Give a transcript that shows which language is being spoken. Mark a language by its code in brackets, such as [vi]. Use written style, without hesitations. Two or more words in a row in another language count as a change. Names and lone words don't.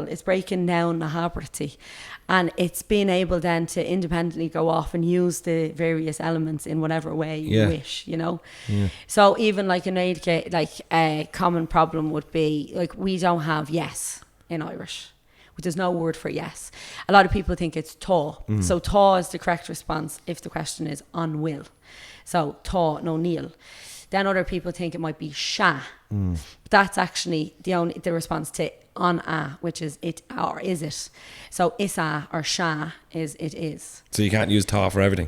[en] It's breaking down the haberty, and it's being able then to independently go off and use the various elements in whatever way you wish. You know. Yeah. So even like in Gaeilge, like a common problem would be like, we don't have yes in Irish. There's no word for yes. A lot of people think it's tá. So tá is the correct response if the question is [ga] on will. So tá, no níl. [en] Then other people think it might be sha. But that's actually the response to [ga] on a, [en] which is it or is it. So [ga] is a [en] or sha is it is. So you can't use tá for everything?